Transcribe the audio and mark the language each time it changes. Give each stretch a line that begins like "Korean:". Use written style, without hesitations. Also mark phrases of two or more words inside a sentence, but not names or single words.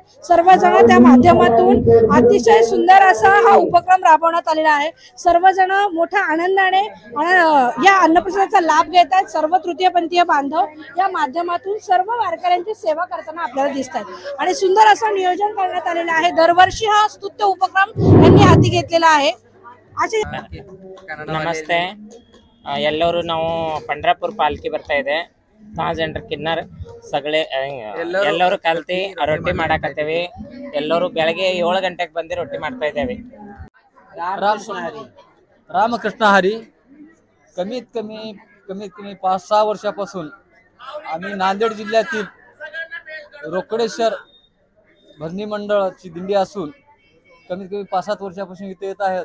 Marathi: सर्वजण त्या माध्यमातून अतिशय सुंदर असा हा उपक्रम राबवण्यात आलेला आहे. सर्वजण मोठ्या आनंदाने या अन्नप्रसादाचा लाभ घेत आहेत. सर्व तृतीयपंथीय बांधव या माध्यमातून सर्व वारकऱ्यांची सेवा करताना आपल्याला दिसत आहेत आणि सुंदर असं नियोजन करण्यात आलेलं आहे. दरवर्षी हा स्तुत्य उपक्रम यांनी हाती घेतलेला आहे.
Kannada: ನಮಸ್ತೆ. ಎಲ್ಲರೂ ನಾವು ಪಂಡ್ರಾಪುರ ಪಾಲ್ಕಿ ಬರ್ತಾ ಇದೆ. ಜನರು ಕಿನ್ನರ್ ಸಗಳೆ ಎಲ್ಲರೂ ಕಲ್ತಿ ರೊಟ್ಟಿ ಮಾಡಾಕತ್ತೇವಿ. ಎಲ್ಲರೂ ಬೆಳಗ್ಗೆ 7 ಗಂಟೆಗೆ ಬಂದು ರೊಟ್ಟಿ ಮಾಡ್ತಾ ಇದ್ದೇವೆ.
Marathi: रामकृष्ण हरी. कमीत कमी 5-6 वर्षापासून आम्ही नांदेड जिल्ह्यातील रोकडेश्वर भरणी मंडळाची दिंडी असून कमीत कमी 5-7 वर्षापासून इथे येत आहेत.